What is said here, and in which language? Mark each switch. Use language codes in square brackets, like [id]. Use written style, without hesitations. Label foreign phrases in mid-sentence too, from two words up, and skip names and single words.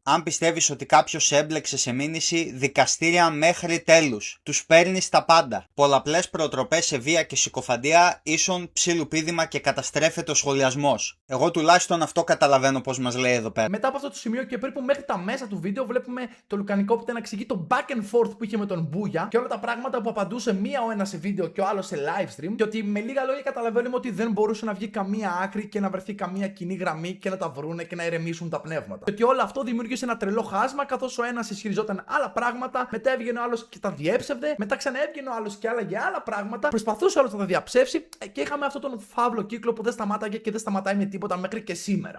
[el] Αν πιστεύεις ότι κάποιος έμπλεξε σε μήνυση, δικαστήρια μέχρι τέλους. Τους παίρνεις τα πάντα. Πολλαπλές προτροπές σε βία και συκοφαντία ίσον ψιλουπίδημα και καταστρέφεται ο σχολιασμός. Εγώ τουλάχιστον αυτό καταλαβαίνω πως μας λέει εδώ πέρα. Μετά από αυτό το σημείο και περίπου μέχρι τα μέσα του βίντεο, βλέπουμε το Λουκανικόπιτα να εξηγεί το [en] back and forth [el] που είχε με τον Μπούγια και όλα τα πράγματα που απαντούσε μία ο ένας σε βίντεο και ο άλλος σε [en] live stream. [el] Και ότι με λίγα λόγια καταλαβαίνουμε ότι δεν μπορούσε να βγει καμία άκρη και να βρεθεί καμία κοινή γραμμή και να τα βρούνε και να ηρεμήσουν τα πνεύματα. Και ότι όλο αυτό δημιούργησε ένα τρελό χάσμα, καθώς ο ένας ισχυριζόταν άλλα πράγματα, μετά έβγαινε ο άλλος και τα διέψευδε, μετά ξαναέβγαινε ο άλλος και άλλαγε άλλα πράγματα, προσπαθούσε ο άλλος να τα διαψεύσει και είχαμε αυτόν τον φαύλο κύκλο που δεν σταμάταγε και δεν σταματάει με τίποτα μέχρι και σήμερα.